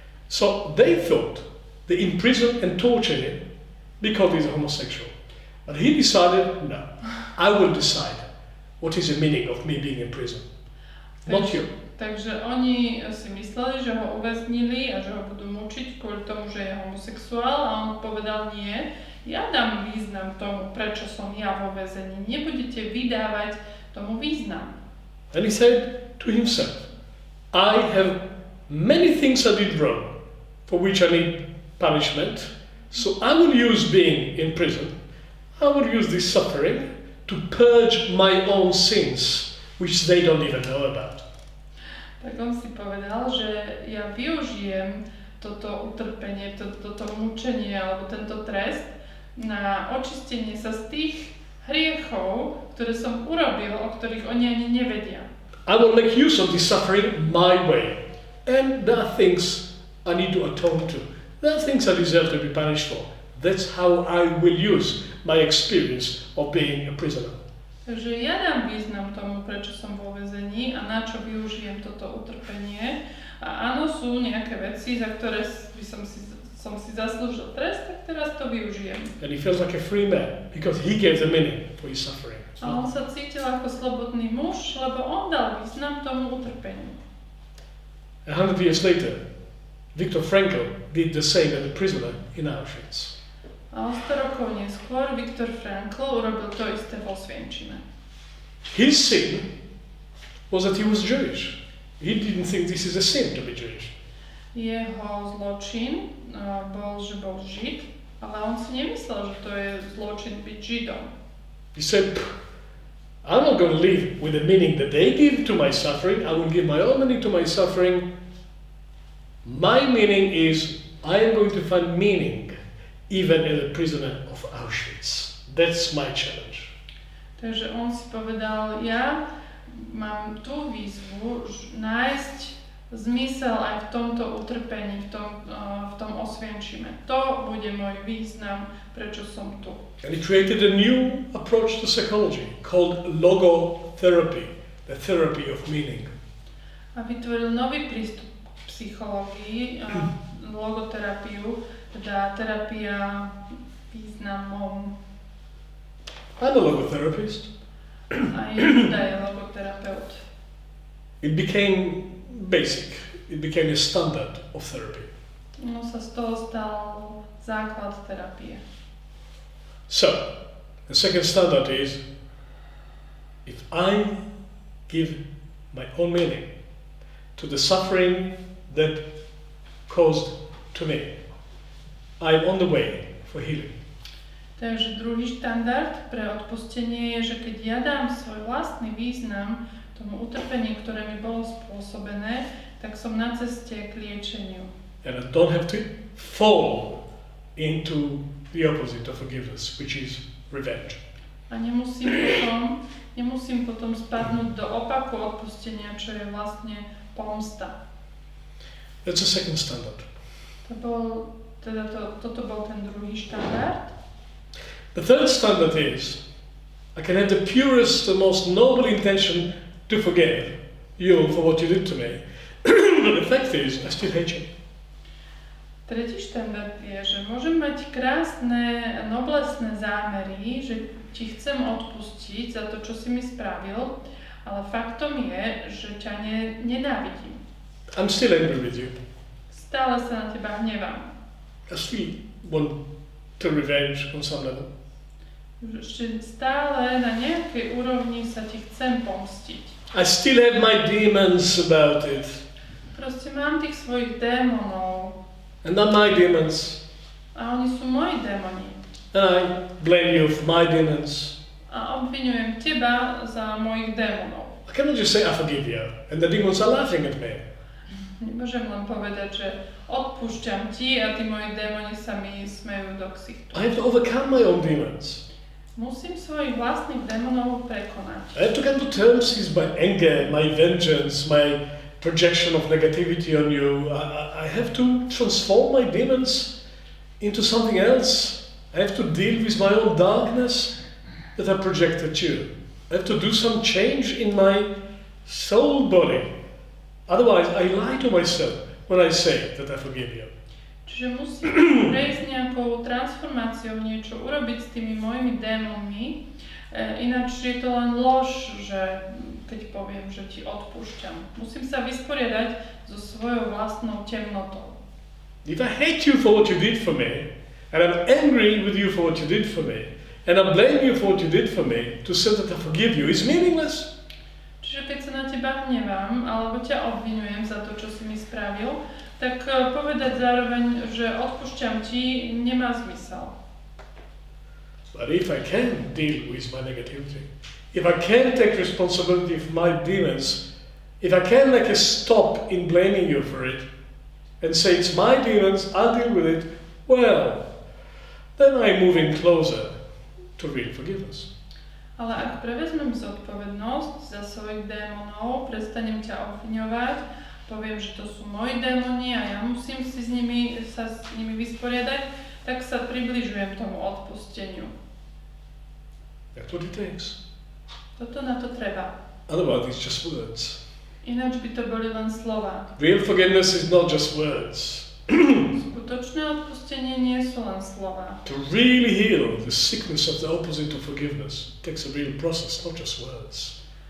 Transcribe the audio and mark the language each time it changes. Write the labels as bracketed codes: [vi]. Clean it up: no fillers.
[en] So they thought they imprisoned and tortured him because he's a homosexual. But he decided, no, I will decide what is the meaning of me being in prison. Not you. [sk] Takže oni si mysleli, že ho uväznili a že ho budú mučiť kvôli tomu, že je homosexuál, a on povedal nie. Ja dám význam tomu, prečo som ja vo väzení. Nebudete vydávať tomu význam. [en] And he said to himself, I have many things I did wrong, for which I need punishment, so I will use being in prison, I will use this suffering to purge my own sins, which they don't even know about. [sk] Tak on si povedal, že ja využijem toto utrpenie, toto mučenie alebo tento trest na očistenie sa z tých hriechov, ktoré som urobil, o ktorých oni ani nevedia. [en] I will make use of this suffering my way. And there are things I need to atone to. There are things I deserve to be punished for. That's how I will use my experience of being a prisoner. [sk] Takže ja dám význam tomu, prečo som vo väzení a na čo využijem toto utrpenie. A áno, sú nejaké veci, za ktoré som si zaslúžil trest, tak teraz to využijem. [en] And he feels like a free man because he gave the meaning for his suffering. [sk] A on sa cítil ako slobodný muž, lebo on dal význam tomu utrpeniu. [en] 100 years later, Viktor Frankl did the same as a prisoner in Auschwitz. [sk] A o 100 rokov neskôr Viktor Frankl urobil to isté vo Osvienčime. [en] His sin was that he was Jewish. He didn't think this is a sin to be Jewish. [sk] Jeho zločin bol, že bol Žid, ale on si nemyslel, že to je zločin byť Židom. [en] He said, I'm not going to live with the meaning that they give to my suffering. I will give my own meaning to my suffering. My meaning is I am going to find meaning even as a prisoner of Auschwitz. That's my challenge. [sk] Takže on si povedal, ja mám tú výzvu nájsť zmysel aj v tomto utrpení, v tom Osvienčime. To bude môj význam, prečo som tu. [en] And he created a new approach to psychology called logotherapy, the therapy of meaning. [sk] A vytvoril nový prístup k psychológii, logoterapiu, teda terapia významom. [en] I'm a logotherapist. [sk] A je logoterapeut. [en] It became basic. It became a standard of therapy. [sk] No sa z toho stal základ terapie. [en] So, the second standard is, if I give my own meaning to the suffering that caused to me, I'm on the way for healing. [sk] Takže druhý štandard pre odpustenie je, že keď ja dám svoj vlastný význam tomu utrpeniu, ktoré mi bolo spôsobené, tak som na ceste k liečeniu. [en] And I don't have to fall into the opposite of forgiveness, which is revenge. [sk] A nemusím potom spadnúť do opaku odpustenia, čo je vlastne pomsta. [en] That's the second standard. [sk] Toto bol ten druhý štandard. [en] The third standard is, I can have the purest, the most noble intention to forgive you for what you did to me, but the fact is, I still hate you. [sk] Tretí štandard je, že môžem mať krásne, noblesné zámery, že ti chcem odpustiť za to, čo si mi spravil, ale faktom je, že ťa nenávidím. [en] I'm still angry with you. [sk] Stále sa na teba hnevám. [en] I still want to revenge on some level. [sk] Ešte stále na nejakej úrovni sa ti chcem pomstiť. [en] I still have my demons about it. [sk] Proste mám tých svojich démonov. [en] And they're my demons. [sk] A oni sú moji démoni. [en] And I blame you for my demons. [sk] A obviňujem teba za mojich démonov. [en] I cannot just say I forgive you, and the demons are laughing at me. [sk] Nemôžem len povedať, že odpúšťam ti a tí moji démoni sa mi smejú do ksichtu. [en] I have to overcome my own demons. [sk] Musím svojich vlastných démonov prekonať. [en] I have to come to terms with my anger, my vengeance, my projection of negativity on you. I have to transform my demons into something else. I have to deal with my own darkness that I projected you. I have to do some change in my soul body. Otherwise, I lie to myself when I say that I forgive you. [sk] Čiže musím prejsť nejakou transformáciou, niečo urobiť s tými mojimi démonmi, ináč je to len lož, že keď poviem, že ti odpúšťam. Musím sa vysporiadať so svojou vlastnou temnotou. [en] If I hate you for what you did for me, and I'm angry with you for what you did for me, and I blame you for what you did for me, to say that I forgive you is meaningless. [sk] Čiže keď sa na teba hnevám, alebo ťa obvinujem za to, čo si mi spravil, tak povedať zároveň, že odpúšťam ti, nemá zmysel. [en] But if I can deal with my negativity, if I can take responsibility for my demons, if I can make a stop in blaming you for it, and say it's my demons, I'll deal with it, well, then I'm moving closer to real forgiveness. [sk] Ale ak prevezmem zodpovednosť za svojich démonov, prestanem ťa obviňovať, poviem, že to sú moji démoni a ja musím sa s nimi vysporiadať, tak sa približujem tomu odpusteniu. [en] That's what it takes. [sk] Toto na to treba. [en] Otherwise it's just words. [sk] Ináč by to boli len slova. [en] Real forgiveness is not just words. [sk] Skutočné odpustenie nie sú len slova. [en] To really heal the sickness of the opposite of forgiveness takes a real process, not just words.